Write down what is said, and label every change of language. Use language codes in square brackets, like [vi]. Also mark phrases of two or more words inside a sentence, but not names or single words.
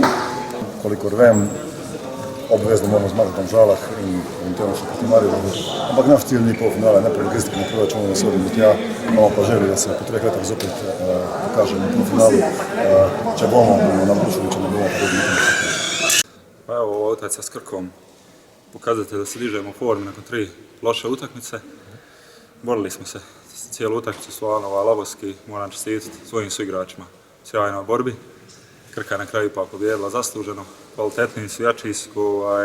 [sl] Kolikor vem, obvezno moramo zmagati v Domžalah in temu še proti Mariboru. Ampak naš cilj ni polfinale, ne po logistiki, ne proračunu, ne sodimo tja. Imamo pa željo, da se po 3 letih zopet pokažemo v polfinalu. Če bomo navdušeni, če ne bomo, pa tudi nekaj. [hr] Pa evo, utakmica s Krkom pokazate da se dižemo u formi nakon 3 loše utakmice. Borili smo se cijelu utakmicu, stvarno lavovski, moram čestitati svojim suigračima u sjajnoj borbi. Krka je na kraju ipak pobijedila zasluženo, kvalitetniji su, jači su.